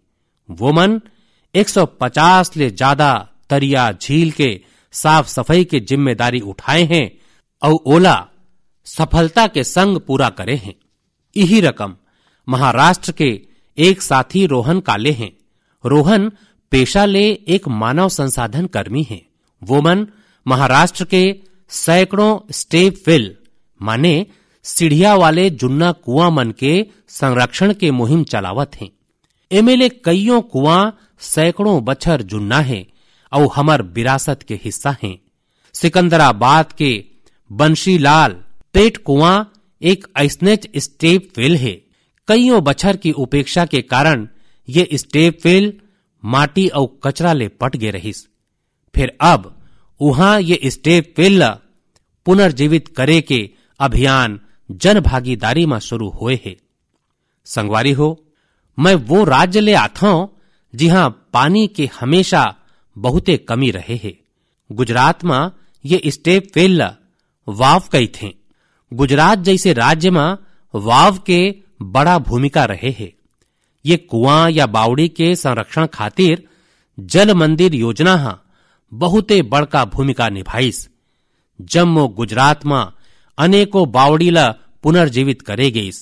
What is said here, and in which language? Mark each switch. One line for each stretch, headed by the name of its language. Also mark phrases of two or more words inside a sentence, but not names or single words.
Chhattisgarhi: वो मन 150 ले ज्यादा तरिया झील के साफ सफाई के जिम्मेदारी उठाए हैं और ओला सफलता के संग पूरा करे हैं। यही रकम महाराष्ट्र के एक साथी रोहन काले हैं। रोहन पेशा ले एक मानव संसाधन कर्मी हैं। वो मन महाराष्ट्र के सैकड़ों
English: step well
Chhattisgarhi: माने सीढ़िया वाले जुन्ना कुआं मन के संरक्षण के मुहिम चलावत हैं। एमएलए कईयों कुआं सैकड़ों बछर जुन्ना है और हमर विरासत के हिस्सा हैं। सिकंदराबाद के बंशीलाल पेट कुआं एक ऐसनेच
English: step well
Chhattisgarhi: है। कईयों बछर की उपेक्षा के कारण ये
English: step well
Chhattisgarhi: माटी और कचरा ले पट गे रहीस। फिर अब वहां ये
English: step well
Chhattisgarhi: ला पुनर्जीवित करे के अभियान जन भागीदारी में शुरू हुए है। संगवारी हो, मैं वो राज्य ले आता हूं जहां पानी के हमेशा बहुते कमी रहे है। गुजरात में ये
English: step well
Chhattisgarhi: ला वाव कई थे। गुजरात जैसे राज्य में वाव के बड़ा भूमिका रहे है। ये कुआं या बावड़ी के संरक्षण खातिर जल मंदिर योजना बहुते बड़का भूमिका निभाईस। जम्मू गुजरात में अनेकों बावड़ी ला पुनर्जीवित करे गईस।